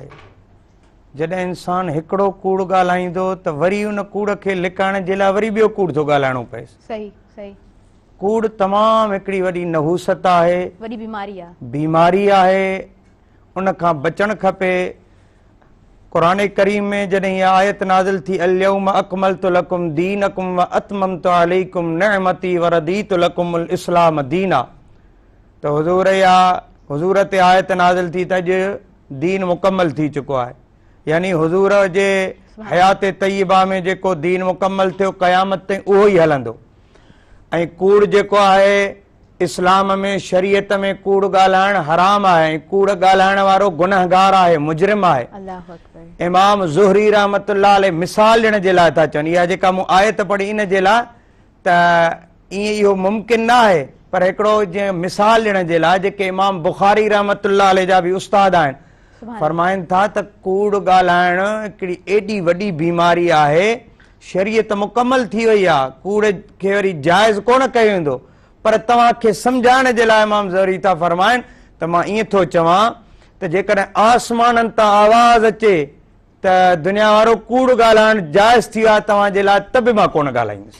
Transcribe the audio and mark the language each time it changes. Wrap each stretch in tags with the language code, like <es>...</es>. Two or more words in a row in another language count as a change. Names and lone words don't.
<sd>जॾहिं इंसान हिकिड़ो कूड़ ॻाल्हाईंदो त वरी उन कूड़ खे लिकाइण जे लाइ वरी ॿियो कूड़ थो ॻाल्हाइणो पएसि। सही सही। कूड़ तमामु हिकिड़ी वॾी नहूसत आहे, वॾी बीमारी आहे, बीमारी आहे, उन खां बचणु खपे। क़ुरान करीम में जॾहिं इहा आयत नाज़िल थी,</sd> <ar>اليوم أكملت لكم دينكم وأتممت عليكم نعمتي ورضيت لكم الإسلام دينا,</ar> <sd>त हुज़ूर ते आयत नाज़िल थी त अॼु दीन मुकमल थी चुको आहे। यानी हुज़ूर जे हयात तय्यबा में जेको दीन मुकमल थियो क़यामत ताईं उहो ई हलंदो। ऐं कूड़ जेको आहे इस्लाम में शरीयत में कूड़ ॻाल्हाइण हराम आहे, कूड़ ॻाल्हाइण वारो गुनहगार आहे, मुजरिम आहे।</sd> <ar>الله أكبر.</ar> <sd>इमाम ज़ुहरी</sd> <ar>رحمة الله عليه</ar> <sd>मिसाल ॾियण जे लाइ था चवनि, इहा जेका मूं आयत पढ़ी इन जे लाइ त ईअं इहो मुमकिन न आहे, पर हिकिड़ो जीअं मिसाल ॾियण जे लाइ जेके इमाम बुखारी</sd> <ar>رحمة الله عليه</ar> <sd>जा बि उस्ताद आहिनि फरमाइनि था त कूड़ ॻाल्हाइण हिकिड़ी एॾी वॾी बीमारी आहे, शरीयत मुकमल थी वई आहे, कूड़ खे वरी जाइज़ कोन कयो वेंदो, पर तव्हांखे सम्झाइण जे लाइ इमाम ज़ुहरी था फरमाइनि त मां ईअं थो चवां त जेकॾहिं आसमाननि तां आवाज़ अचे त दुनिया वारो कूड़ ॻाल्हाइण जाइज़ थी वियो आहे तव्हांजे लाइ, त बि मां कोन ॻाल्हाईंदुसि।</sd>